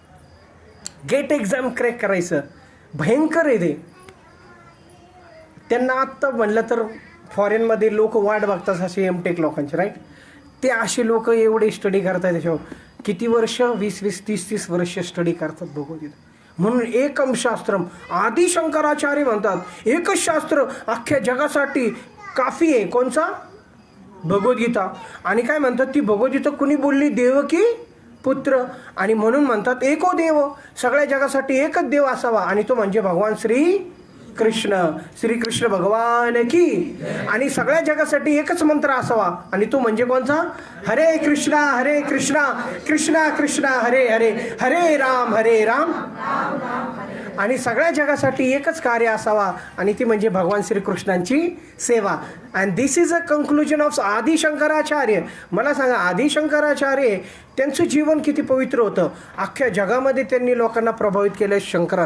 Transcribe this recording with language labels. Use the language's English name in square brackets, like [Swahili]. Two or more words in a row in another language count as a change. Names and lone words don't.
[Marathi] गेट एक्झाम क्रॅक करायचं भयंकर आहे ते. त्यांना आत्ता म्हणलं तर फॉरेनमध्ये लोक वाट बघतात असे एमटेक लोकांचे, राईट? ते असे लोक एवढे स्टडी करतात त्याच्यावर. किती वर्ष? 20 30 वर्ष स्टडी करतात भगवद्गीता. म्हणून [Sanskrit] एकम शास्त्रम, [Marathi] आदि शंकराचार्य म्हणतात एकच शास्त्र अख्ख्या जगासाठी काफी आहे. कोणचा? भगवद्गीता. आणि काय म्हणतात? ती भगवद्गीता कुणी बोलली? देवकी पुत्र. आणि म्हणून म्हणतात [Sanskrit] एको देव, [Marathi] सगळ्या जगासाठी एकच देव असावा आणि तो म्हणजे भगवान श्रीकृष्ण भगवान की. आणि सगळ्या जगासाठी एकच मंत्र असावा आणि तो म्हणजे कोणता? [Sanskrit] हरे कृष्णा कृष्णा कृष्णा हरे हरे, हरे राम. [Marathi] आणि सगळ्या जगासाठी एकच कार्य असावा आणि ती म्हणजे भगवान श्रीकृष्णांची सेवा. [English] And this is a conclusion of आदि शंकराचार्य. [Marathi] मला सांगा, आदि शंकराचार्य त्यांचं जीवन किती पवित्र होतं. अख्ख्या जगामध्ये त्यांनी लोकांना प्रभावित केलं शंकरान.